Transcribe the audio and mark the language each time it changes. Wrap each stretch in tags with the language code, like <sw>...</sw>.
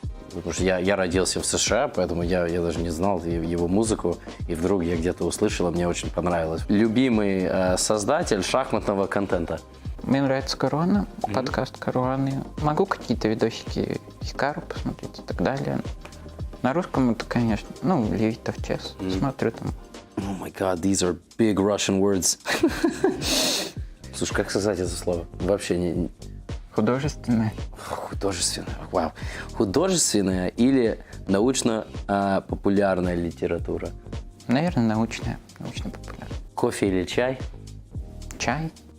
<ru>Потому что я родился в США, поэтому я даже не знал его музыку, и вдруг я где-то услышал, и мне очень понравилось. Любимый создатель шахматного контента? Мне нравится Caruana, подкаст Caruana. Могу какие-то видосики Hikaru посмотреть и так далее. На русском это, конечно, GothamChess. Смотрю там.</ru> <en>Oh my god, these are big Russian words.</en> <ru>Слушай, как сказать это слово? Вообще не... Художественная. Художественная, вау. Художественная или научно-популярная литература? Наверное, научно-популярная. Кофе или чай? Чай.</ru>